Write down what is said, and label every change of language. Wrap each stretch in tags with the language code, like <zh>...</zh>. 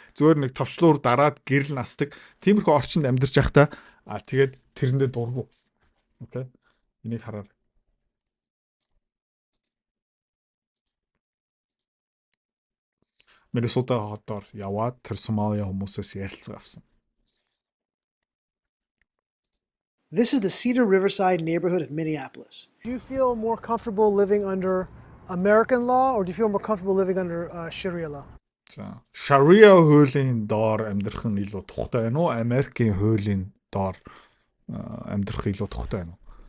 <mn>Зүгээр нэг товчлуур дараад гэрэл насдаг. Тиймэрхүү орчинд амьдарч байхдаа тэгээд тэрэндээ дургу. Окей. Энийг хараар. Миннесота хотоор яваад тэр Сомали хүмүүсээс ярилцсан авсан.</mn> <en>This is the Cedar Riverside neighborhood of Minneapolis. Do you feel more comfortable living under American law or do you feel more comfortable living under Sharia law?</en> <mn>За, Sharia хуулийн доор амьдрах нь илүү тухтай байна уу? Америкийн хуулийн доор амьдрах илүү тухтай байна уу?</mn>